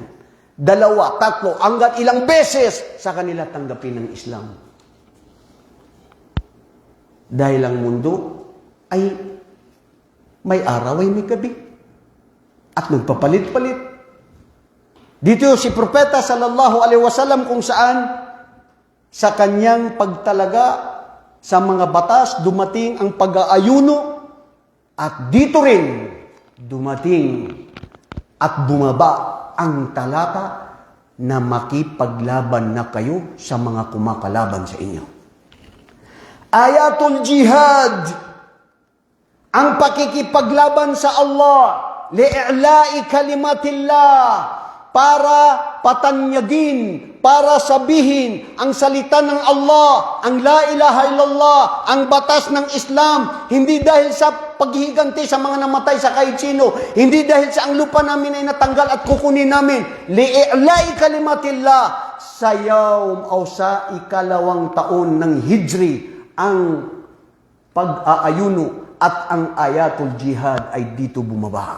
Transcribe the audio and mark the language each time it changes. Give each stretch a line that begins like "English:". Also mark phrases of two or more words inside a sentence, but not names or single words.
Filipino: 2, 3, hanggang ilang beses sa kanila tanggapin ng Islam. Dahil ang mundo ay may araw ay may gabi. At nagpapalit-palit. Dito si Propeta
Arabic: sallallahu alaihi wasallam
Filipino: kung saan sa kanyang pagtalaga sa mga batas dumating ang pag-aayuno at dito rin dumating at bumaba ang talata na makipaglaban na kayo sa mga kumakalaban sa inyo.
Arabic: Ayatul jihad,
Filipino: ang pakikipaglaban sa Allah,
Arabic: li'la'i kalimatillah,
Filipino: para patanyagin, para sabihin ang salita ng Allah,
Arabic: ang la ilaha illallah,
Filipino: ang batas ng Islam, hindi dahil sa paghihiganti sa mga namatay sa kahit sino, hindi dahil sa ang lupa namin ay natanggal at kukunin namin,
Arabic: li'ilai kalimatillah,
Filipino: sa yaum o sa ikalawang taon ng Hijri, ang pag-aayuno at ang
Arabic: ayatul jihad
Filipino: ay dito bumaba.